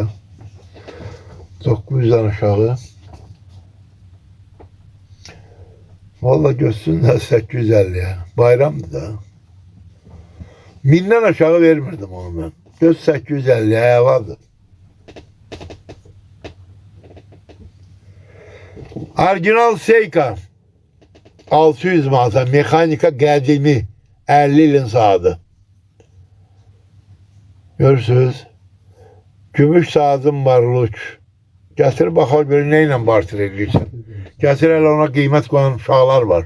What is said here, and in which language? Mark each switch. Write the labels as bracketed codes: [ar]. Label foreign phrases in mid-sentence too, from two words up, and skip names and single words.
[tr] 900'den aşağı. Vallahi görsünler 850'ye. [az] Bayramdı da. [tr] 1000'den aşağı vermirdim onu ben. Göz 850'ye vardı. [az] Orijinal Seika 600 manata mekanika qədimi 50 ilin saati. Görürsünüz. Gümüş saatim var Luç. Gətir baxar görə nə ilə barter edirsən. Gətir elə ona qiymət qoyan uşaqlar var.